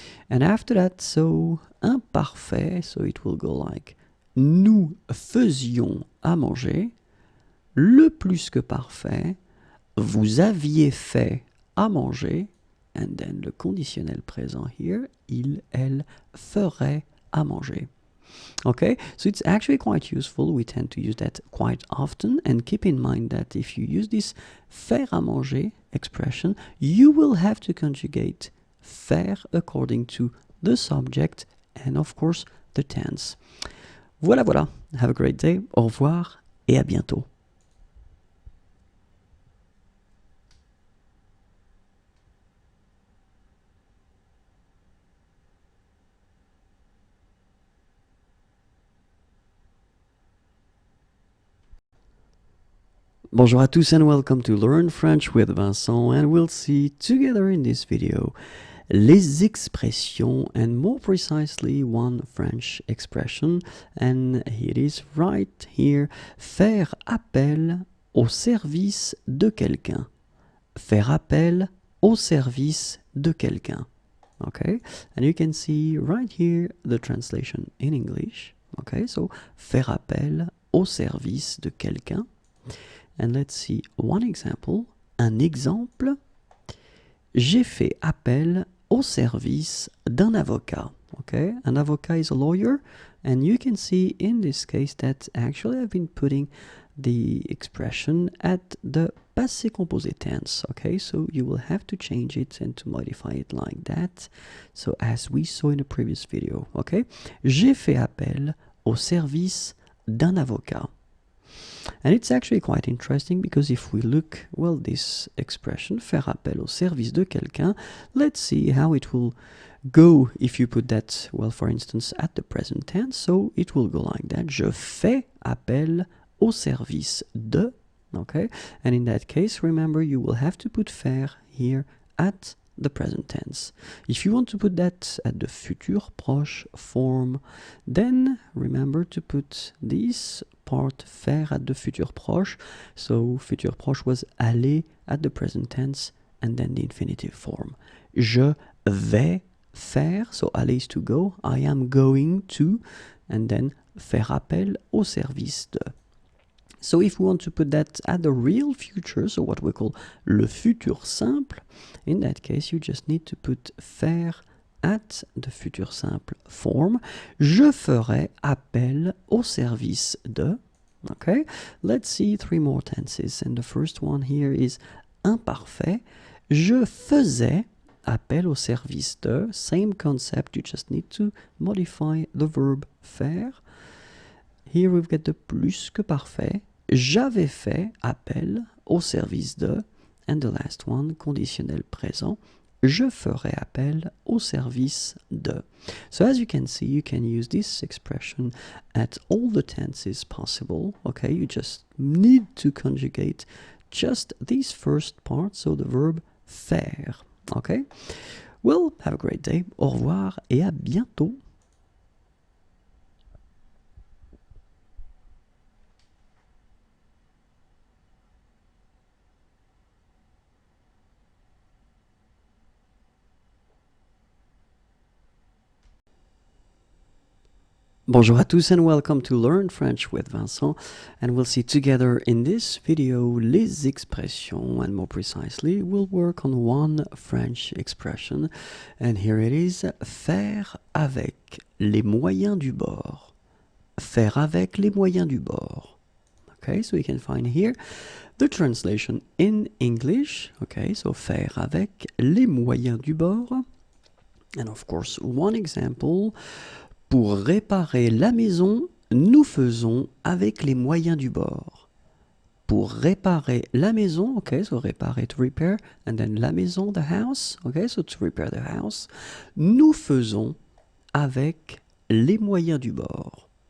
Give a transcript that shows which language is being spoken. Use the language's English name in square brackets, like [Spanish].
[English] And after that, so [French] imparfait, [English] so it will go like [French] nous faisions à manger, le plus que parfait, vous aviez fait à manger, and then le conditionnel présent here, il, elle ferait à manger. [English] Okay, so it's actually quite useful. We tend to use that quite often, and keep in mind that if you use this faire à manger expression, you will have to conjugate faire according to the subject and of course the tense. [French] Voilà, voilà. [English] Have a great day. [French] Au revoir et à bientôt. Bonjour à tous [English] and welcome to Learn French with Vincent, and we'll see together in this video les expressions, and more precisely one French expression, and it is right here, [French] faire appel au service de quelqu'un. Faire appel au service de quelqu'un. [English] Okay, and you can see right here the translation in English. [French] Okay, so faire appel au service de quelqu'un. [English] And let's see one example. [French] Un exemple. J'ai fait appel au service d'un avocat. [English] Okay, an avocat is a lawyer, and you can see in this case that actually I've been putting the expression at the passé composé tense. Okay, so you will have to change it and to modify it like that. So as we saw in the previous video. [French] Okay, j'ai fait appel au service d'un avocat. [English] And it's actually quite interesting because if we look, well, this expression, [French] faire appel au service de quelqu'un, [English] let's see how it will go if you put that, well, for instance, at the present tense. So it will go like that. [French] Je fais appel au service de. [English] Okay, and in that case, remember, you will have to put faire here at the present tense. If you want to put that at the futur proche form, then remember to put this part faire at the futur proche. So futur proche was aller at the present tense and then the infinitive form. [French] Je vais faire, [English] so aller is to go, I am going to, and then [French] faire appel au service de. [English] So if we want to put that at the real future, so what we call le futur simple, in that case you just need to put faire at the futur simple form. [French] Je ferai appel au service de. [English] Okay, let's see 3 more tenses, and the first one here is imparfait. [French] Je faisais appel au service de. [English] Same concept, you just need to modify the verb faire. Here we've got the plus que parfait. [French] J'avais fait appel au service de. [English] And the last one, [French] conditionnel présent. Je ferai appel au service de. [English] So as you can see, you can use this expression at all the tenses possible. Okay, you just need to conjugate just this first part, so the verb faire. Okay, well, have a great day. [French] Au revoir et à bientôt. Bonjour à tous [English] and welcome to Learn French with Vincent, and we'll see together in this video les expressions, and more precisely we'll work on one French expression, and here it is, [French] faire avec les moyens du bord. Faire avec les moyens du bord. [English] Okay, so you can find here the translation in English. Okay, so [French] faire avec les moyens du bord, [English] and of course one example. [French] Pour réparer la maison, nous faisons avec les moyens du bord. Pour réparer la maison, okay, so réparer, to repair, and then la maison, the house, okay, so [English] to repair the house, [French] nous faisons avec les moyens du bord.